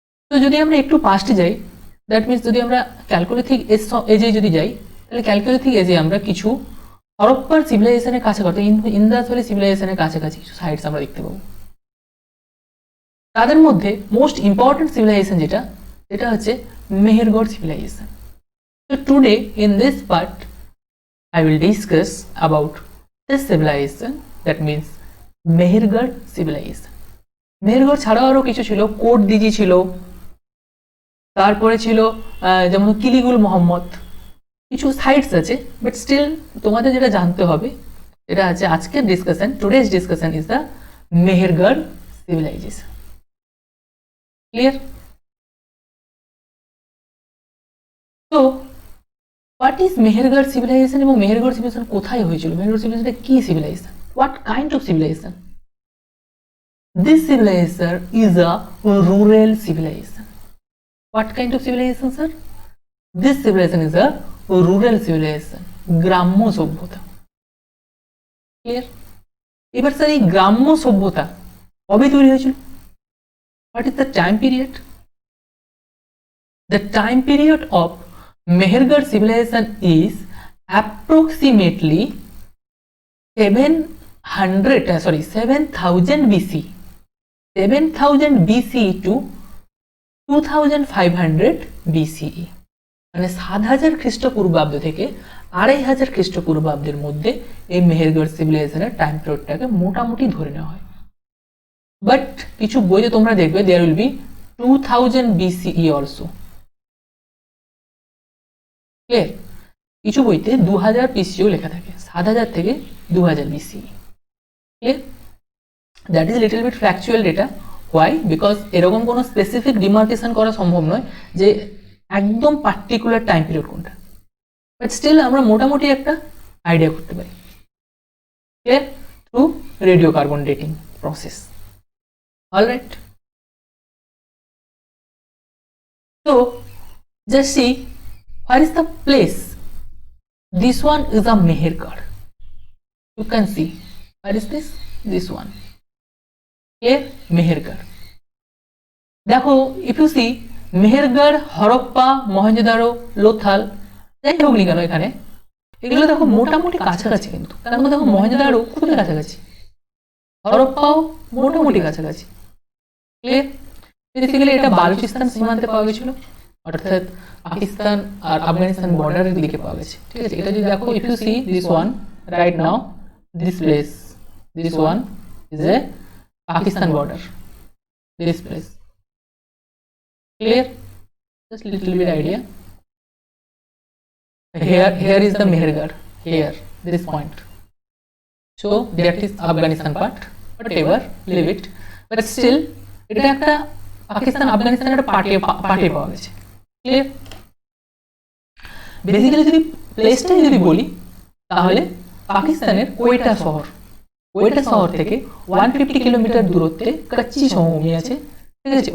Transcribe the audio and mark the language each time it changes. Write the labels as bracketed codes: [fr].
[bn] তো যদি আমরা একটু পাস্টে যাই, [en] that means [bn] যদি আমরা ক্যালকুলেথিক এজে যদি যাই, তাহলে ক্যালকুলেথিক এজে আমরা কিছু হরপ্পার সিভিলাইজেশনের কাছাকাছি, ইন্দাস ভ্যালি সিভিলাইজেশনের কাছাকাছি কিছু সাইটস আমরা দেখতে পাবো। তাদের মধ্যে মোস্ট ইম্পর্টেন্ট সিভিলাইজেশন যেটা হচ্ছে Mehrgarh civilisation. [en] So today in this part I will discuss about this civilization, that means Mehrgarh civilization. [bn] Mehrgarh ছাড়াও আরো কিছু ছিল, কোট দিজি ছিল, তারপরে ছিল যেমন কিলিগুল মোহাম্মদ, কিছু সাইটস আছে। বাট স্টিল তোমাদের যেটা জানতে হবে, এটা আছে আজকের discussion, [en] Today's discussion is the Mehrgarh civilization. [bn] Clear? তো [en] what is Mehrgarh civilization [bn] এবং মেহেরগড় সিভিলাইজেশন কোথায় হয়েছিল? মেহেরগড় সিভিলাইজেশন কি civilisation? [en] What kind of civilization? This civilization is a rural civilization. What kind of civilization, sir? This civilization is a rural civilization. [bn] গ্রাম্য সভ্যতা। Clear? এবার sir এই গ্রাম্য সভ্যতা কবে তৈরি হয়েছিল? [en] What is the time period? The time period of Mehergarh civilization is approximately 7000 BC. 7000 BCE to 2500 BCE, [bn] মানে 7000 খ্রিস্টপূর্বাব্দ থেকে 2500 খ্রিস্টপূর্বাব্দের মধ্যে এই মেহেরগড় সিভিলাইজেশনের টাইম পিরিয়ডটাকে মোটামুটি ধরে নেওয়া হয়। বাট কিছু বইতে তোমরা দেখবে [en] There will be 2000 BCE also. [bn] Clear? কিছু বইতে 2000 BCE লেখা থাকে, 7000 থেকে 2000 BCE। Clear? [en] That is little bit factual data. Why? Because [bn] এরকম কোনো স্পেসিফিক ডিমার্কেশন করা সম্ভব নয় যে একদম পার্টিকুলার টাইম পিরিয়ড কোনটা, বাট স্টিল আমরা মোটামুটি একটা আইডিয়া করতে পারি। Clear? [en] Through radio carbon dating process. Alright, so just see where is the place. This one is a Mehergarh. You can see where is this one. Here Mehergarh. [bn] দেখো, [en] if you see [bn] Mehrgarh, Harappa, Mohenjo-daro, Lothal, যাই হোক নি কেন এখানে, এগুলো দেখো মোটামুটি কাছাকাছি, কিন্তু তার মধ্যে দেখো মহেঞ্জোদারো খুবই কাছাকাছি, হরপ্পাও মোটামুটি কাছাকাছি। ক্লিয়ার? বেসিক্যালি এটা বালুচিস্তান সীমান্তে পাওয়া গেছিল, অর্থাৎ পাকিস্তান আর আফগানিস্তান বর্ডারের দিকে পাওয়া গেছে। ঠিক আছে? এটা যদি দেখো, [en] If you see this one right now, this place, this one is a Pakistan border, this place. Clear? Just little bit idea. Here is the Mehergarh. Here, this point. So that is Afghanistan part. Whatever, leave it. But still, [bn] এটা একটা পাকিস্তান আফগানিস্তানের একটা পার্টে পাওয়া গেছে। Clear? Basically যদি প্লেসটা যদি বলি, তাহলে পাকিস্তানের কোয়েটা শহর থেকে 150 কিলোমিটার দূরত্বে কাচ্চি সমভূমি আছে। ঠিক আছে?